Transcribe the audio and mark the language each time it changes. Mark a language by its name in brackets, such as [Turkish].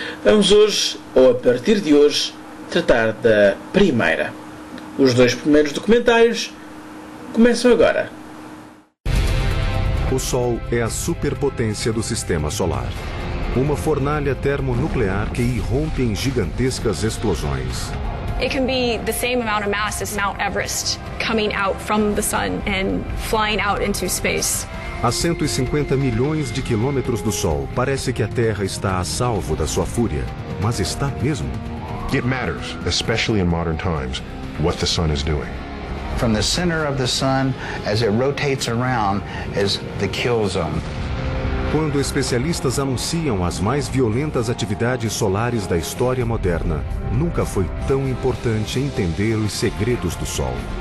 [Portuguese] Vamos hoje, ou a partir de hoje, tratar da primeira. Os 2 primeiros documentários começam agora. O Sol é a superpotência do Sistema Solar. Uma fornalha termonuclear que irrompe em gigantescas explosões. [English] It can be the same amount of mass as Mount Everest coming out from the sun and flying out into space. [Portuguese] A 150 milhões de quilômetros do Sol, parece que a Terra está a salvo da sua fúria, mas está mesmo? [English] It matters, especially in modern times, what the sun is doing. From the center of the sun as it rotates around is the kill zone. [Portuguese] Quando especialistas anunciam as mais violentas atividades solares da história moderna, nunca foi tão importante entender os segredos do Sol.